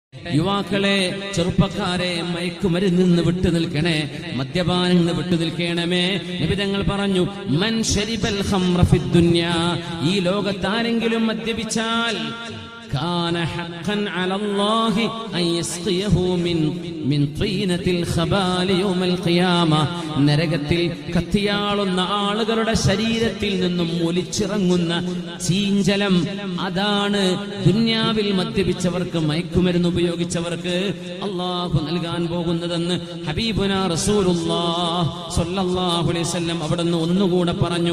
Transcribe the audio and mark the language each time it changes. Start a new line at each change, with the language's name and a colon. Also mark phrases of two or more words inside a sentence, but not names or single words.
Malayalam: യുവാക്കളെ, ചെറുപ്പക്കാരെ, മയക്കുമരുന്നിൽ നിന്ന് വിട്ടു നിൽക്കണേ, മദ്യപാനിൽ നിന്ന് വിട്ടു നിൽക്കണമേ.
Arabic: നബി തങ്ങൾ പറഞ്ഞു, من شرب الخمر في الدنيا,
Malayalam: ഈ ലോകത്താരെങ്കിലും മദ്യപിച്ചാൽ
Arabic: كان حقا على الله أن يسقيه من طينة الخبال يوم القيامة.
Malayalam: നരകത്തിൽ കത്തിയാളുന്ന ആളുകളുടെ ശരീരത്തിൽ നിന്നും ഒലിച്ചിറങ്ങുന്ന ചീഞ്ചലം, അതാണ് ദുന്യാവിൽ മദ്യപിച്ചവർക്ക്, മയക്കുമരുന്ന് ഉപയോഗിച്ചവർക്ക് അള്ളാഹു നൽകാൻ പോകുന്നതെന്ന്
Arabic: حبيبنا رسول الله صلى الله عليه وسلم
Malayalam: അവിടുന്ന് ഒന്നുകൂടെ പറഞ്ഞു.